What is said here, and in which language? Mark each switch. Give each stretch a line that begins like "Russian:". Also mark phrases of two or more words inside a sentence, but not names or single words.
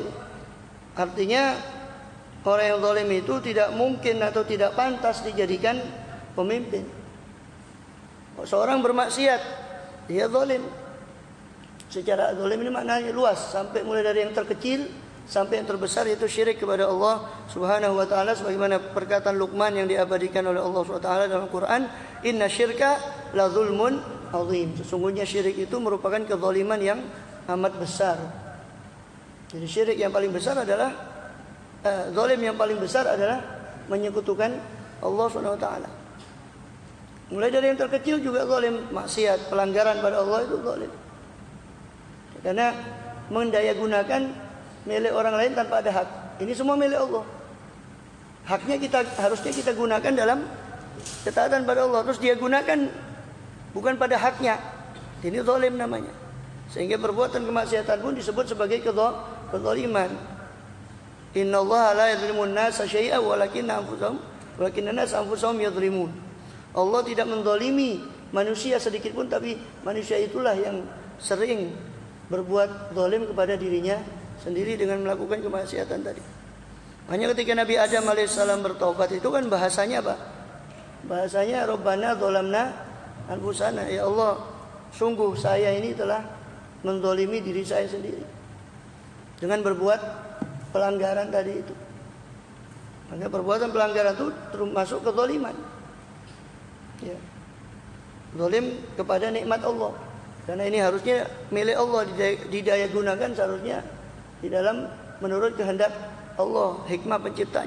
Indonesian: Artinya orang yang zalim itu tidak mungkin atau tidak pantas dijadikan pemimpin. Seorang bermaksiat, dia zalim. Secara zalim ini maknanya luas, sampai mulai dari yang terkecil sampai yang terbesar, yaitu syirik kepada Allah
Arabic: سبحانه وتعالى,
Indonesian: sebagaimana perkataan Luqman yang diabadikan oleh Allah
Arabic: سبحانه وتعالى
Indonesian: dalam Quran,
Arabic: إن الشرك لظلم عظيم.
Indonesian: Sesungguhnya syirik itu merupakan kezaliman yang amat besar. Jadi syirik yang paling besar adalah zalim yang paling besar adalah menyekutukan Allah
Arabic: سبحانه وتعالى.
Indonesian: Mulai dari yang terkecil juga zalim, maksiat, pelanggaran pada Allah itu zalim. Karena mendayagunakan milik orang lain tanpa ada hak. Ini semua milik Allah. Haknya harusnya kita gunakan dalam ketaatan pada Allah. Terus dia gunakan bukan pada haknya. Ini zalim namanya. Sehingga perbuatan kemaksiatan pun disebut sebagai kezaliman.
Arabic: إن الله لا يظلم الناس شيئا ولكن الناس أنفسهم يظلمون.
Indonesian: Allah tidak menzalimi manusia sedikit pun, tapi manusia itulah yang sering berbuat zalim kepada dirinya sendiri dengan melakukan kemaksiatan tadi. Hanya ketika Nabi Adam alaihissalam bertobat, itu kan bahasanya apa? Bahasanya
Arabic: ربنا ظلمنا أنفسنا.
Indonesian: Ya Allah, sungguh saya ini telah menzalimi diri saya sendiri dengan berbuat pelanggaran tadi itu. Maka perbuatan pelanggaran itu termasuk kezaliman. Ya. Zalim kepada nikmat Allah. Karena ini harusnya milik Allah, didaya gunakan seharusnya di dalam menurut kehendak Allah, hikmah penciptanya.